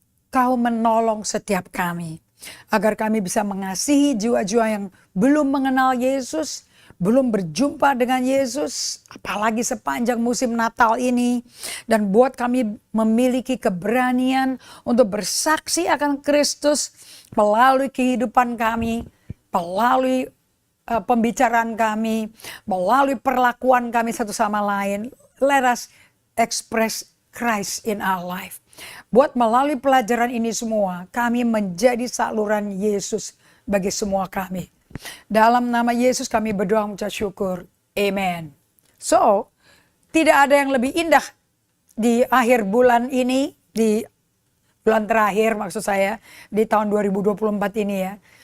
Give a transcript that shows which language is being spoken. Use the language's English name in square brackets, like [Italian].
[Indonesian] Kau menolong setiap kami, agar kami bisa mengasihi jiwa-jiwa yang belum mengenal Yesus, belum berjumpa dengan Yesus, apalagi sepanjang musim Natal ini, dan buat kami memiliki keberanian untuk bersaksi akan Kristus melalui kehidupan kami, melalui pembicaraan kami, melalui perlakuan kami satu sama lain. [English] Let us express Christ in our life. [Indonesian] Buat melalui pelajaran ini semua, kami menjadi saluran Yesus bagi semua kami. Dalam nama Yesus kami berdoa mengucap syukur. Amen. So, tidak ada yang lebih indah di akhir bulan ini, di bulan terakhir maksud saya, di tahun 2024 ini ya.